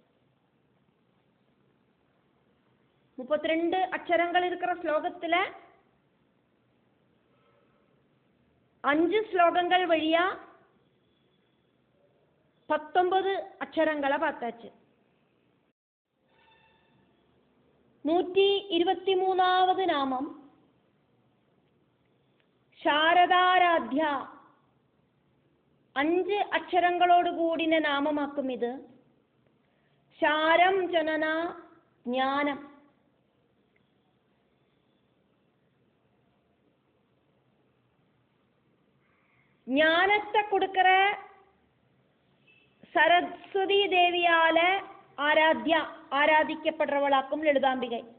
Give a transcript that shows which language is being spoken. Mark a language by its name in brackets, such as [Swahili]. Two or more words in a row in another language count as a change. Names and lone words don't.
[Tamil] 32 அக்ஷரங்கள் இருக்கிற ஸ்லோகத்துல 5 ஸ்லோகங்கள் வழியா 19 அக்ஷரங்களை பார்த்தாச்சு. [Malayalam] 123வது நாமம் ശാരദാരാധ്യ. 5 അക്ഷരങ്ങളോട് കൂടിന നാമമാക്കും ഇത്. ശാരം ജനന ജ്ഞാനം. [Tamil] ஞானத்தை கொடுக்கிற சரஸ்வதி தேவியால ஆராதிக்கப்படுறவளாக்கும் லலிதாம்பிகை.